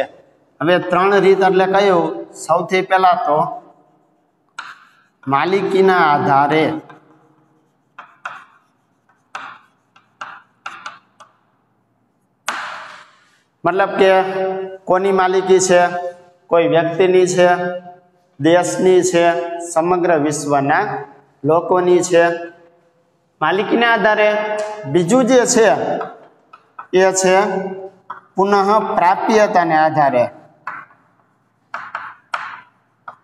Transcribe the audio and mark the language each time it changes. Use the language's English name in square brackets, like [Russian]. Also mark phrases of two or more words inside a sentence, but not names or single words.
[Gujarati] હવે 3 રીત એટલે કયો? સૌથી પહેલા તો માલિકીના આધારે, મતલબ કે કોની માલિકી છે, કોઈ વ્યક્તિની છે, દેશની છે, સમગ્ર વિશ્વના લોકોની છે। માલિકીના આધારે બીજું જે છે એ છે પુનઃ પ્રાપ્યતાને આધારે।